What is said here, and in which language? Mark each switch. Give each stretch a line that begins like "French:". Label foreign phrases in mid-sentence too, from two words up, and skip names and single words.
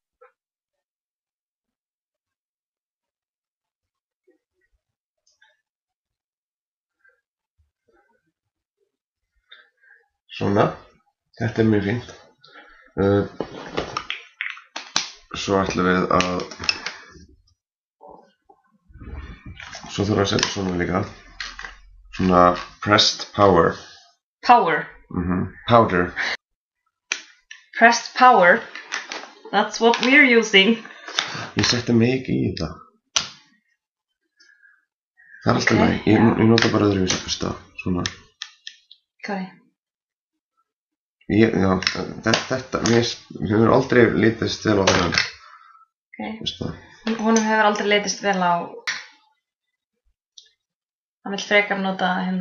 Icelandic: Svona, þetta er mjög fínt. Svo ætlum við að... Svo þurfum við að setja svona líka.
English: Svona pressed power. Power? Powder. Pressed power? That's what we're using.
Icelandic: Ég setti mikið í það. Það er alltaf læg. Ég nota bara öðruvísi fyrsta. Svona. Hvað er? Já, þetta, mér hefur aldrei litist vel á þennan. Honum hefur aldrei litist vel á... Hann vill frekar nota hérna...